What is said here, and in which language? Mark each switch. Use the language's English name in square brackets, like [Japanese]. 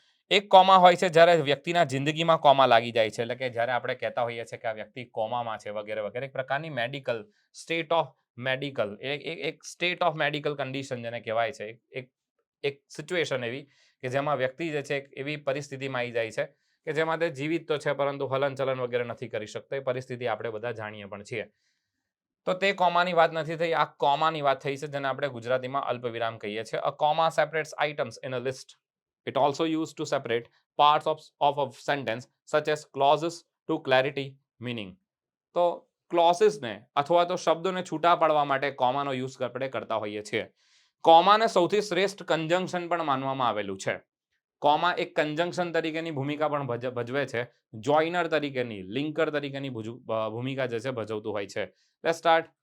[Gujarati] એક કોમા હોય છે જ્યારે વ્યક્તિના જિંદગીમાં કોમા લાગી જાય છે, એટલે કે જ્યારે આપણે કહેતા હોઈએ છીએ કે આ વ્યક્તિ કોમામાં છે વગેરે વગેરે. એક પ્રકારની મેડિકલ સ્ટેટ ઓફ મેડિકલ, એક સ્ટેટ ઓફ મેડિકલ કન્ડિશન જેને કહેવાય છે, એક સિચ્યુએશન એવી કે જેમાં વ્યક્તિ જે છે એવી પરિસ્થિતિમાં આવી જાય છે કે જેમાં તે જીવિત તો છે પરંતુ હલનચલન વગેરે નથી કરી શકતો. એ પરિસ્થિતિ આપણે બધા જાણીએ પણ છીએ. તો તે કોમાની વાત નથી થઈ, આ કોમાની વાત થઈ છે, જેને આપણે ગુજરાતીમાં અલ્પવિરામ કહીએ છીએ. [English] A comma separates items in a list. It also used to separate parts of a sentence such as clauses to clarity meaning. [Gujarati] તો ક્લોઝિસને અથવા તો શબ્દોને છૂટા પાડવા માટે કોમાનો યુઝ આપણે કરતા હોઈએ છીએ. કોમાને સૌથી શ્રેષ્ઠ કંજંક્શન પણ માનવામાં આવેલું છે. કોમા એક કંજંક્શન તરીકેની ભૂમિકા પણ ભજવે છે, જોઇનર તરીકેની, લિંકર તરીકેની ભૂમિકા જે છે ભજવતું હોય છે. [English] Let's start.